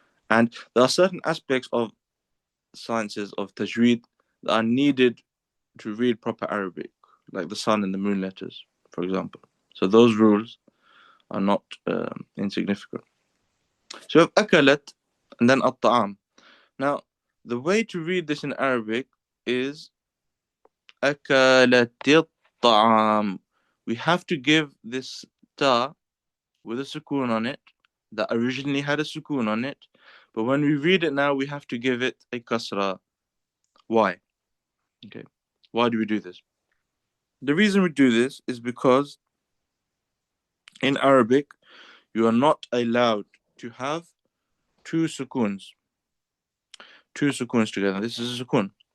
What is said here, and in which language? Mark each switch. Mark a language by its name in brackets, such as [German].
[English] And there are certain aspects of sciences of tajweed that are needed to read proper Arabic, like the sun and the moon letters, for example. So those rules are not insignificant. So you have akalat and then at-ta'am. Now, the way to read this in Arabic is [Arabic] أكلت الطعام. [English] We have to give this ta with a sukoon on it that originally had a sukoon on it, but when we read it now, we have to give it a kasra. Why? Okay. Why do we do this? The reason we do this is because in Arabic, you are not allowed to have two sukoons. Two sukoons together. This is a sukoon.